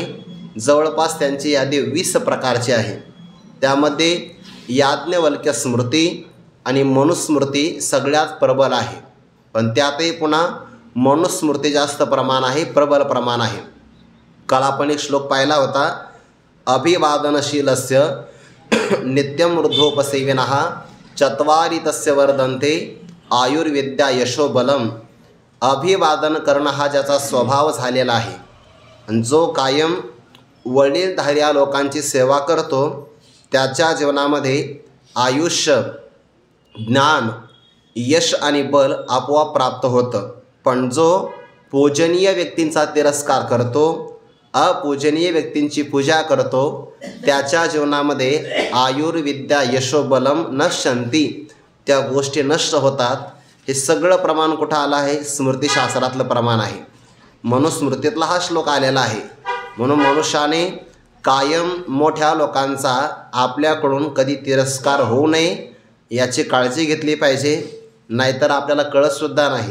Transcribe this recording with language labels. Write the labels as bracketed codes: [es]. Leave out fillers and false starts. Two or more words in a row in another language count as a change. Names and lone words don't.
[mr] जवळपास त्यांची यादी 20 प्रकारची आहे. त्यामध्ये याज्ञवल्क्य स्मृती आणि मनुस्मृती सगळ्यात प्रबल आहे. पण त्यातही पुन्हा मनुस्मृती जास्त प्रमाण आहे, प्रबल प्रमाण आहे. काल आपण एक श्लोक पाहिला होता, [sa] अभिवादनशीलस्य नित्यमृद्धोपसेविनः चत्वारि तस्य वर्धन्ते आयुर्विद्या यशोबलम. [mr] अभिवादन करणं हा ज्याचा स्वभाव झालेला आहे आणि जो कायम वडीलधाऱ्या लोकांची सेवा करतो त्याच्या जीवनामध्ये आयुष्य, ज्ञान, यश आणि बल आपोआप प्राप्त होतं. पण जो पूजनीय व्यक्तींचा तिरस्कार करतो, अपूजनीय व्यक्तींची पूजा करतो, त्याच्या जीवनामध्ये [sa] आयुर्विद्या यशोबलम नश्यन्ति, [mr] त्या गोष्टी नष्ट होतात. हे सगळं प्रमाण कुठं आलं आहे? स्मृतिशास्त्रातलं प्रमाण आहे. मनुस्मृतीतला हा श्लोक आलेला आहे. म्हणून मनुष्याने कायम मोठ्या लोकांचा आपल्याकडून कधी तिरस्कार होऊ नये याची काळजी घेतली पाहिजे, नाहीतर आपल्याला कळतसुद्धा नाही.